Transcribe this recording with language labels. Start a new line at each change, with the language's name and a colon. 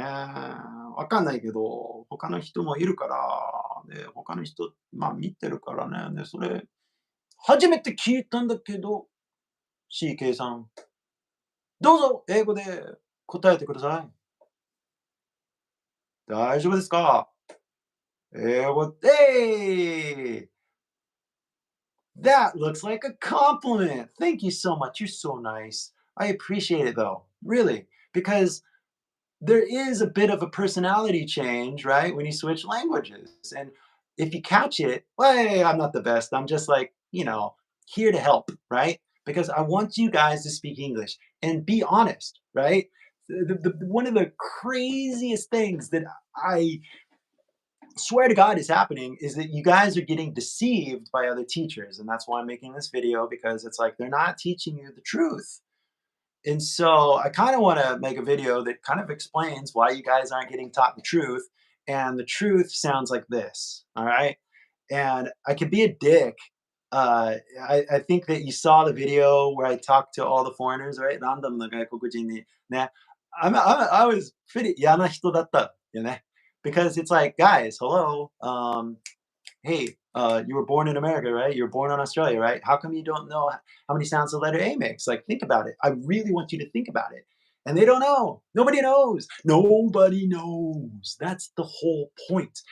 Japanese: わかんないけど、他の人もいるから、で、他の人、まあ、見てるからね。で、それ、初めて聞いたんだけど、CK さん。どうぞ英語で答えてください。大丈夫ですか？英語で
English: That looks like a compliment. Thank you so much. You're so nice. I appreciate it though, really, because there is a bit of a personality change, right? When you switch languages. And if you catch it, well, hey, I'm not the best. I'm just like, here to help, right? Because I want you guys to speak English and be honest, right? One of the craziest things that I swear to God is happening is that you guys are getting deceived by other teachers. And that's why I'm making this video, because it's like they're not teaching you the truth. And so I kind of want to make a video that kind of explains why you guys aren't getting taught the truth. And the truth sounds like this. All right. And I could be a dick. I think that you saw the video where I talked to all the foreigners, right?
Japanese: Random な外国人にね。
English: I was pretty
Japanese: 嫌な人だったよね。
English: Because it's like, guys, hello. Hey, you were born in America, right? You were born in Australia, right? How come you don't know how many sounds the letter A makes? Like, think about it. I really want you to think about it. And they don't know. Nobody knows. Nobody knows. That's the whole point.